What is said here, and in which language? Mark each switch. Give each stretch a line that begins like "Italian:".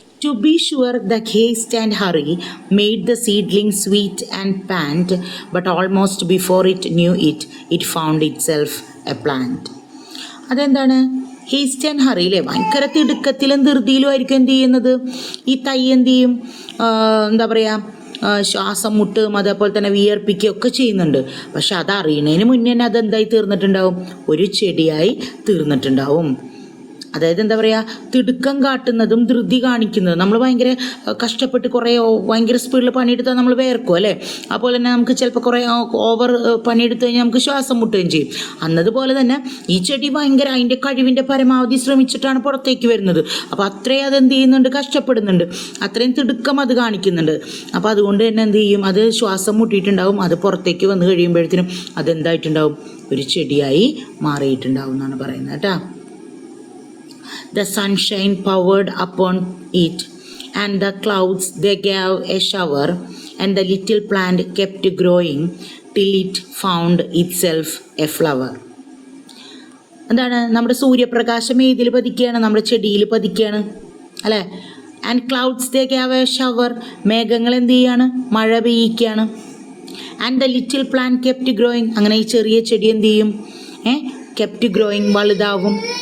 English: To be sure, the haste and hurry made the seedling sweet and pant, but almost before it knew it, it found itself a plant.
Malayalam: അതെന്താണ്?
English: haste and hurry
Malayalam: അല്ലേ, ഭയങ്കര തിടുക്കത്തിലും ധൃതിയിലും ആയിരിക്കും എന്ത് ചെയ്യുന്നത്, ഈ തൈ എന്ത് ചെയ്യും, എന്താ പറയുക, ശ്വാസം മുട്ടും അതേപോലെ തന്നെ വിയർപ്പിക്കുകയും ഒക്കെ ചെയ്യുന്നുണ്ട്. പക്ഷെ അതറിയണതിന് മുന്നേ തന്നെ അതെന്തായി തീർന്നിട്ടുണ്ടാവും, ഒരു ചെടിയായി തീർന്നിട്ടുണ്ടാവും. അതായത് എന്താ പറയുക, തിടുക്കം കാട്ടുന്നതും ധൃതി കാണിക്കുന്നതും, നമ്മൾ ഭയങ്കര കഷ്ടപ്പെട്ട് കുറേ ഭയങ്കര സ്പീഡിൽ പണിയെടുത്താൽ നമ്മൾ വേർക്കും അല്ലേ, അതുപോലെ തന്നെ നമുക്ക് ചിലപ്പോൾ കുറേ ഓവർ പണിയെടുത്ത് കഴിഞ്ഞാൽ നമുക്ക് ശ്വാസം മുട്ടുകയും ചെയ്യും. അന്നതുപോലെ തന്നെ ഈ ചെടി ഭയങ്കര അതിൻ്റെ കഴിവിൻ്റെ പരമാവധി ശ്രമിച്ചിട്ടാണ് പുറത്തേക്ക് വരുന്നത്. അപ്പോൾ അത്രയും അതെന്ത് ചെയ്യുന്നുണ്ട്, കഷ്ടപ്പെടുന്നുണ്ട്, അത്രയും തിടുക്കം അത് കാണിക്കുന്നുണ്ട്. അപ്പോൾ അതുകൊണ്ട് തന്നെ എന്ത് ചെയ്യും, അത് ശ്വാസം മുട്ടിയിട്ടുണ്ടാവും. അത് പുറത്തേക്ക് വന്നു കഴിയുമ്പോഴത്തേനും അതെന്തായിട്ടുണ്ടാവും, ഒരു ചെടിയായി മാറിയിട്ടുണ്ടാവും എന്നാണ് പറയുന്നത് കേട്ടോ.
English: The sunshine poured upon it, and the clouds they gave a shower, and the little plant kept growing till it found itself a flower.
Malayalam: എന്താണ്, നമ്മുടെ സൂര്യപ്രകാശം ഏതിൽ പതിക്കുകയാണ്, നമ്മുടെ ചെടിയിൽ പതിക്കുകയാണ് അല്ലേ.
English: and clouds they gave a shower,
Malayalam: മേഘങ്ങൾ എന്ത് ചെയ്യാണ്, മഴ പെയ്യിക്കുകയാണ്.
English: and the little plant kept growing,
Malayalam: അങ്ങനെ ഈ ചെറിയ ചെടി എന്ത് ചെയ്യും,
English: Kept growing, വലുതാവും.